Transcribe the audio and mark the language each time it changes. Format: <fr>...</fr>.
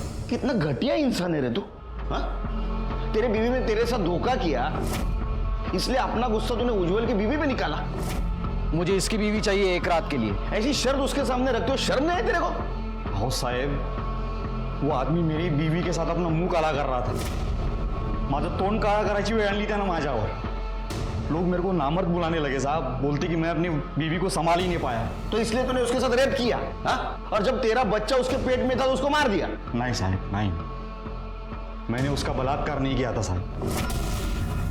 <hi>कितना घटिया इंसान है रे तू, हाँ? तेरे बीवी ने तेरे साथ धोखा किया, इसलिए अपना गुस्सा तूने उज्जवल की बीवी पे निकाला। मुझे इसकी बीवी चाहिए एक रात के लिए। ऐसी शर्त उसके सामने रखते हो, शर्म नहीं है तेरे को? हो साहेब, वो आदमी मेरी बीवी के साथ अपना मुंह काला कर रहा था।</hi> <mr>माझं तोंड काळा करायची वेळ आणली त्यानं माझ्यावर।</mr> <hi>लोग मेरे को नामर्द बुलाने लगे साहब, बोलते कि मैं अपनी बीवी को संभाल ही नहीं पाया। तो इसलिए तूने उसके साथ रेप किया, हाँ? और जब तेरा बच्चा उसके पेट में था तो उसको मार दिया? नहीं साहब, नहीं, मैंने उसका बलात्कार नहीं किया था साहब।</hi>